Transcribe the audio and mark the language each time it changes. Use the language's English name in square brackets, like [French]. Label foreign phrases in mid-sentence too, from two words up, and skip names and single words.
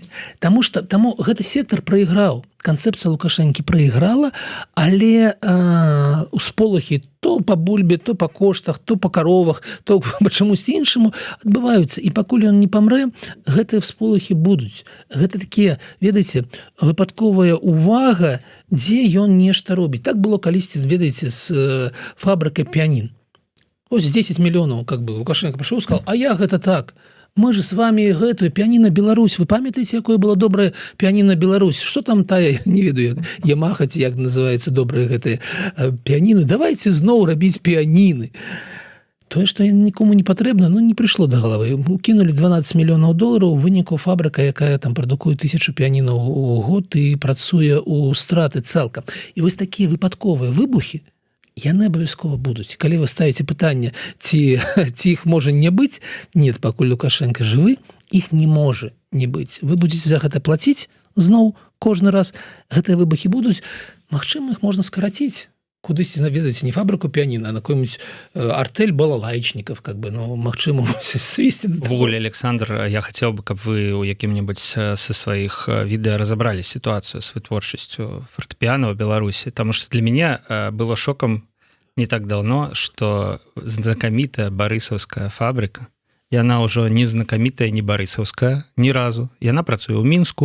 [Belarusian] Таму гэты сектар прайграў, канцэпцыя Лукашэнкі прайграла, але усполахі то па бульбе, то па коштах, то па каровах, то па чамусьці іншаму адбываюцца. І пакуль ён не памрэ, гэтыя всполахі будуць. Гэта такія, ведаеце, выпадковая увага, дзе ён нешта робіць. Так было калісьці, ведаеце, з фабрыкай піанін. Ось 10 мільёнаў, [Russian] как бы, [Belarusian] Лукашенко прыйшоў, сказал, а я гэта так. [Russian] Мы же с вами [Belarusian] гэтую піаніна Беларусь. Вы памятаеце, якое было добрае піаніна Беларусь? Што там тая, не ведаю, Ямаха, ці як называецца добрыя гэтыя піаніны? Давайте зноў рабіць піаніны. Тое, што нікому не патрэбна, ну, не прыйшло да галавы. Укінулі 12 мільёнаў долараў, у выніку фабрыка, якая там прадукуе 1000 піанінаў у год і працуе ў страты цалкам. І вось такія выпадковыя выбухі, яны абавязкова будуць. Калі вы ставіце пытанне, ці іх можа не быць, нет, пакуль Лукашенко жывы, іх не можа не быць. Вы будзеце за гэта плаціць зноў кожны раз. Гэтыя выбухі будуць. Магчыма, іх можна скараціць. Кудысьці наведаеце не фабрыку піаніна, [Russian] а на какой-нибудь артель балалайчников, как бы, [Belarusian] ну, магчыма, свесці да таго. Ввогуле, Александр, я хацеў бы, каб вы ў якім-небудзь са сваіх відэа разабралі сітуацыю з вытворчасцю фортэпіано ў Беларусі, таму што для мяне было шокам [Russian] не так давно, [Belarusian] што знакамітая барысаўская фабрыка, яна ўжо не знакамітая, не барысаўская ні разу, яна працуе ў Мінску.